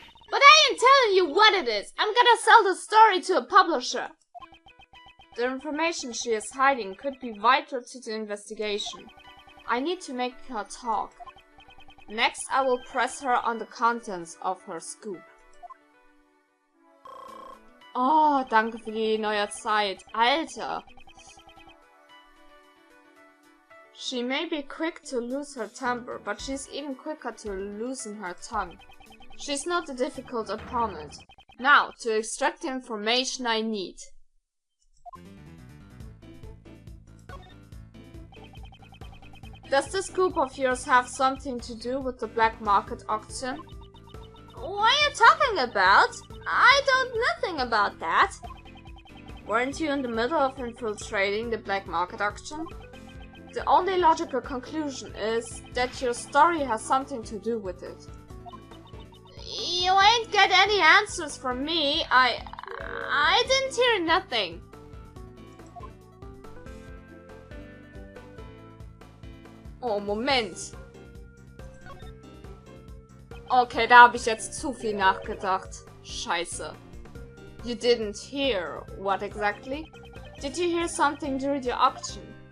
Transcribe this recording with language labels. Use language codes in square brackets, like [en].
[en] But I ain't telling you what it is. I'm gonna sell the story to a publisher. The information she is hiding could be vital to the investigation. I need to make her talk. Next, I will press her on the contents of her scoop. [de] Oh, danke für die neue Zeit. Alter. [en] She may be quick to lose her temper, but she's even quicker to loosen her tongue. She's not a difficult opponent. Now, to extract the information I need. Does this scoop of yours have something to do with the black market auction? What are you talking about? I don't know nothing about that. Weren't you in the middle of infiltrating the black market auction? The only logical conclusion is that your story has something to do with it. You ain't get any answers from me. I didn't hear nothing. [de] Oh, Moment. Okay, da habe ich jetzt zu viel nachgedacht. Scheiße. [en] You didn't hear what exactly? Did you hear something during the auction?